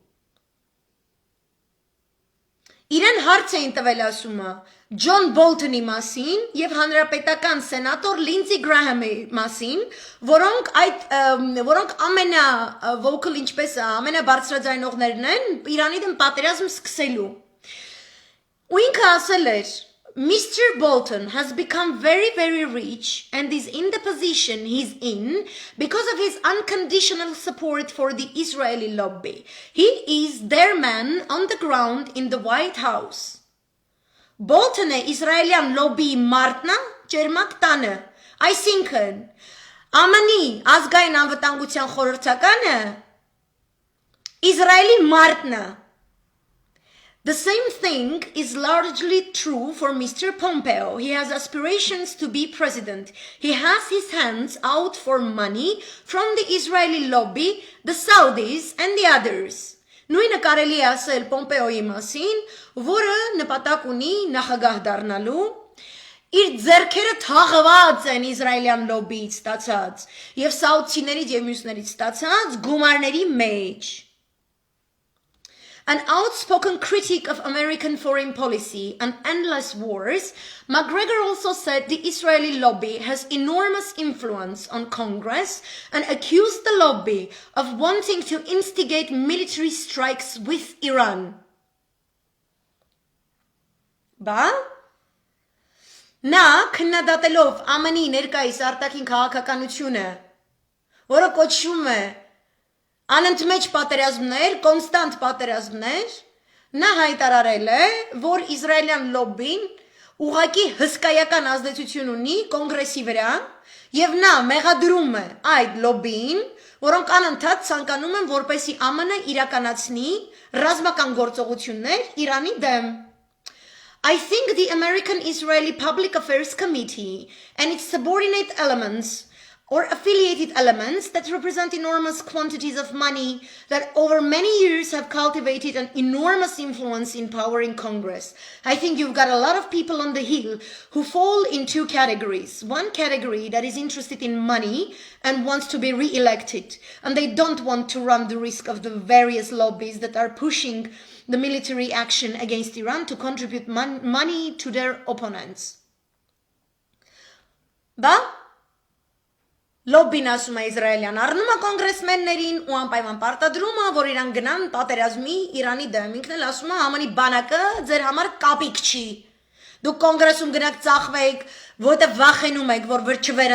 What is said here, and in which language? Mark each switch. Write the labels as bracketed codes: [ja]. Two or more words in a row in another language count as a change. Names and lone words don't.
[hy] Իրեն հարց էին տվել ասում է Ջոն Բոլթոնի մասին եւ հանրապետական սենատոր Լինձի Գրահամի մասին, որոնք ամենա vocal ինչպես է, ամենաբարձրաձայնողներն են Իրանի դեմ պատերազմ սկսելու։ Ու ինքը ասել էր Mr. [en] Bolton has become very, very rich and is in the position he's in because of his unconditional support for the Israeli lobby. He is their man on the ground in the White House. [hy] Bolton-ը Իսրայելյան լոբբիի մարդն է, ջերմակ տանը, այսինքն ԱՄՆ-ի ազգային անվտանգության խորհրդականը Իսրայելի մարդն է։ [en] The same thing is largely true for Mr. Pompeo. He has aspirations to be president. He has his hands out for money from the Israeli lobby, the Saudis and the others. [hy] Նույնը կարելի է ասել Պոմպեոյի մասին, որը նպատակ ունի նախագահ դառնալու, իր ձեռքերը թաղված են Իսրայելյան լոբբիից ստացած եւ սաուդցիներից եւ մյուսներից ստացած գումարների մեջ. [en] An outspoken critic of American foreign policy and endless wars, McGregor also said the Israeli lobby has enormous influence on Congress and accused the lobby of wanting to instigate military strikes with Iran. [hy] Բա նա քննադատելով ԱՄՆ-ի ներկայիս արտաքին քաղաքականությունը, որը կոչվում է Անընդմեջ պատերազմներ, կոնստանտ պատերազմներ, նա հայտարարել է, որ Իսրայելյան լոբբին ուղղակի հսկայական ազդեցություն ունի կոնգրեսի վրա եւ նա մեղադրում է այդ լոբբին, որոնք անընդհատ ցանկանում են որպեսի ԱՄՆ-ը իրականացնի ռազմական գործողություններ Իրանի դեմ. [en] I think the American-Israeli Public Affairs Committee and its subordinate elements or affiliated elements that represent enormous quantities of money that over many years have cultivated an enormous influence in power in Congress. I think you've got a lot of people on the Hill who fall in two categories. One category that is interested in money and wants to be re-elected, and they don't want to run the risk of the various lobbies that are pushing the military action against Iran to contribute money to their opponents. Ba? [hy] Լոբբին ասում է Իսրայելյան առնում է կոնգրեսմեններին ու անպայման պարտադրում է, որ իրան գնան պատերազմի Իրանի դեմ։ Ինքն էլ ասում է ԱՄՆ-ի բանակը ձեր համար կապիկ չի։ Դուք կոնգրեսում գնաք ծախվեք, որտեղ վախենում եք, որ վրչվեր